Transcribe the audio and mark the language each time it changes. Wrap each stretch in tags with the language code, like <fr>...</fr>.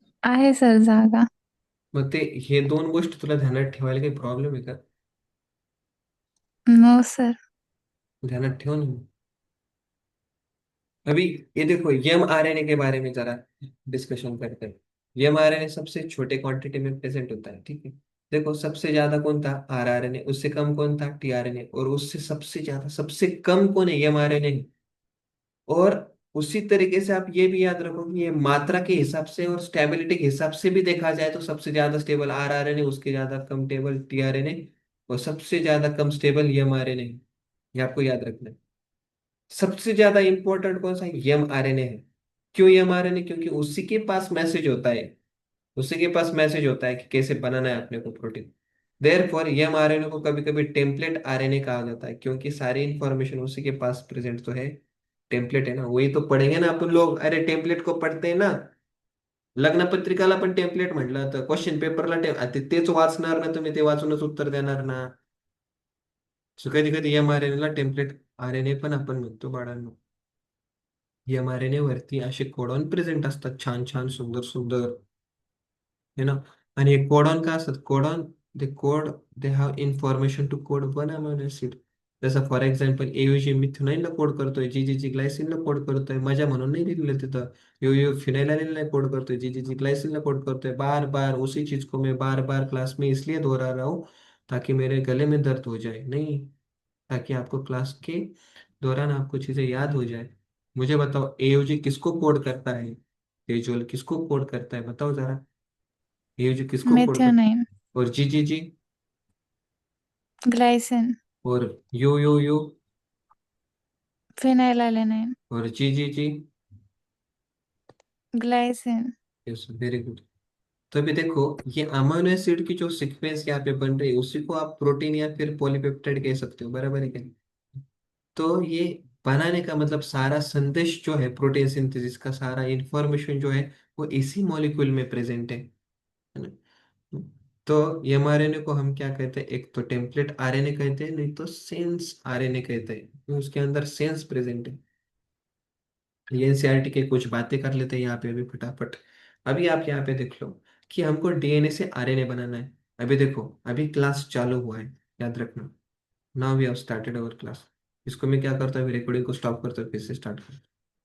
<mr>आहे सर जागा. मग ते हे दोन गोष्टी तुला ध्यानात ठेवायला काही प्रॉब्लेम आहे का?</mr> <en>No sir.</en> <mr>ध्यानात ठेव ना.</mr> <hi>अभी ये देखो, mRNA के बारे में जरा डिस्कशन करते हैं. mRNA सबसे छोटे क्वांटिटी में प्रेजेंट होता है, ठीक है. देखो, सबसे ज्यादा कौन था? rRNA. उससे कम कौन था? tRNA. और उससे सबसे ज्यादा, सबसे कम कौन है? mRNA. और उसी तरीके से आप ये भी याद रखो कि ये मात्रा के हिसाब से और स्टेबिलिटी के हिसाब से भी देखा जाए तो सबसे ज्यादा स्टेबल rRNA, उसके ज्यादा कम टेबल tRNA, और सबसे ज्यादा कम स्टेबल mRNA. ये आपको याद रखना है. सबसे ज्यादा इंपॉर्टेंट कौन सा है? mRNA है. क्यों mRNA? क्योंकि उसी के पास मैसेज होता है. उसी के पास मैसेज होता है कि कैसे बनाना है अपने को प्रोटीन. देयरफॉर mRNA को कभी कभी टेम्पलेट आरएनए कहा जाता है, क्योंकि सारी इंफॉर्मेशन उसी के पास प्रेजेंट तो है. टेम्पलेट है ना, वही तो पढ़ेंगे ना अपन लोग. अरे टेम्पलेट को पढ़ते हैं ना.</hi> <mr>लग्न पत्रिकाला पण टेम्पलेट म्हटलं तर क्वेश्चन पेपरला तेच वाचणार ना तुम्ही, ते वाचूनच उत्तर देणार ना. सो कधी कधी mRNA ला टेम्पलेट आरएनए पण आपण म्हणतो बाळांनो. mRNA वरती असे कोडॉन प्रेझेंट असतात, छान छान, सुंदर सुंदर, है ना. आणि हे कोडॉन काय असतात?</mr> <en>Codon, they code, they have information to code one amino acid.</en> <mr>जसं फॉर एक्झाम्पल एयुजी मिथेनॉइनला कोड करतोय, जी ग्लायसिनला कोड करतोय. मजा म्हणून नाही लिहिलेलं तिथं. फिनाइल कोड करतोय, जी ग्लायसिनला कोड करतोय.</mr> <hi>बार बार उसी चीज को मैं बार बार क्लास में इसलिए दोहरा रहा हूँ ताकि मेरे गले में दर्द हो जाए नहीं, ताकि आपको क्लास के दौरान आपको चीजें याद हो जाए. मुझे बताओ, एयुजी किसको कोड करता है? तेजोल किसको कोड करता है? बताओ जरा. एयुजी किसको कोड करता मेथिओनाइन. है? और जी ग्लाइसिन. और यू फिनाइलएलेनाइन. और जी. ग्लाइसिन.</hi> <en>Yes, very good.</en> <hi>तो अभी देखो, ये अमीनो एसिड की जो सीक्वेंस यहाँ पे बन रही है उसी को आप प्रोटीन या फिर पॉलीपेप्टाइड कह सकते हो, बराबर है क्या? तो ये बनाने का मतलब सारा संदेश जो है प्रोटीन सिंथेसिस का, सारा इंफॉर्मेशन जो है वो इसी मॉलिक्यूल में प्रेजेंट है ना. तो mRNA को हम क्या कहते हैं? एक तो टेम्पलेट आरएनए कहते हैं, नहीं तो सेंस आरएनए कहते हैं, क्योंकि उसके अंदर सेंस प्रेजेंट है. ये एनसीईआरटी के कुछ बातें कर लेते हैं यहाँ पे अभी फटाफट. अभी आप यहाँ पे देख लो कि हमको डीएनए से आरएनए बनाना है. अभी देखो, अभी क्लास चालू हुआ है, याद रखना.</hi> <en>Now we have started our class.</en> <hi>इसको मैं क्या करता हूँ? अभी रिकॉर्डिंग को स्टॉप करता हूँ, फिर से स्टार्ट करता हूँ.</hi>